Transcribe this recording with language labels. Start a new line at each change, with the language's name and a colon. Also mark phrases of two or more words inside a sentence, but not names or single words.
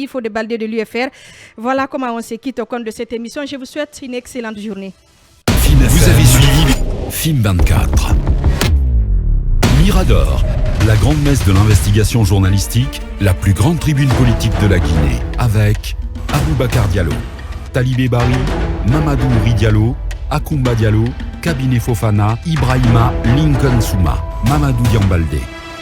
French: Fodé Baldé de l'UFR. Voilà comment on se quitte au compte de cette émission. Je vous souhaite une excellente journée. Vous avez suivi FIM 24. Mirador, la grande messe de l'investigation journalistique, la plus grande tribune politique de la Guinée, avec Aboubacar Diallo, Talibé Bari, Mamadou Ouri Diallo, Akoumba Diallo, Cabinet Fofana, Ibrahima Lincoln Souma, Mamadou Diambaldé.